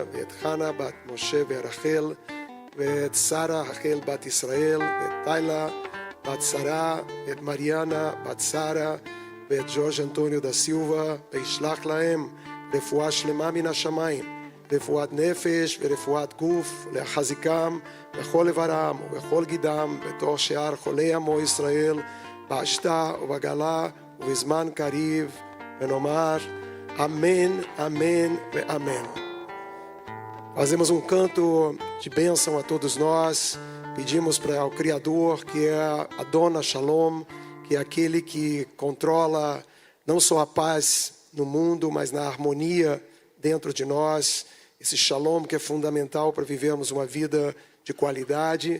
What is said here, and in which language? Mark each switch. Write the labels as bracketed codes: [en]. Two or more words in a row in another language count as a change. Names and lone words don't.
[he] ואת חנה בת משה ורחל, ואת שרה רחל בת ישראל, ואת טיילה בת שרה, ואת מריאנה בת שרה, ואת ג'ורג' אנטוניו דה סילבה, וישלח להם רפואה שלמה מן השמיים, רפואת נפש ורפואת גוף, להחזיקם בכל איברם ובכל גידם, בתוך שאר חולי עמו ישראל, בהשתה ובגלה ובזמן קריב, ונאמר [pt] amém, amém e amém. Fazemos um canto de bênção a todos nós, pedimos para o Criador, que é a Dona Shalom, que é aquele que controla não só a paz no mundo, mas na harmonia dentro de nós, esse Shalom que é fundamental para vivermos uma vida de qualidade.